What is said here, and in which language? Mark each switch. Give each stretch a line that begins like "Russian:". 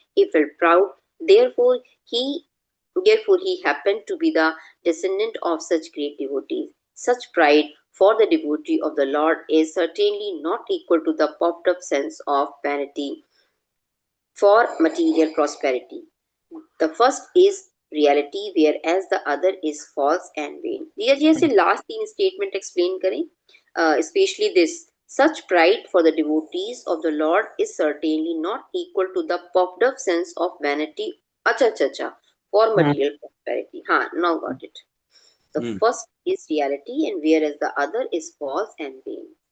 English: He felt proud, therefore he happened to be the descendant of such great devotees. Such pride for the devotee of the Lord is certainly not equal to the puffed up sense of vanity for material prosperity. The first is reality, whereas the other is false and vain.
Hindi: रिया जी ऐसे last तीन statement explain करें,
English: Specially this. Such pride for the devotees of the Lord is certainly not equal to the puffed up sense of vanity. अच्छा for material prosperity. हाँ, now got it. The first is reality, and whereas the other is false and vain.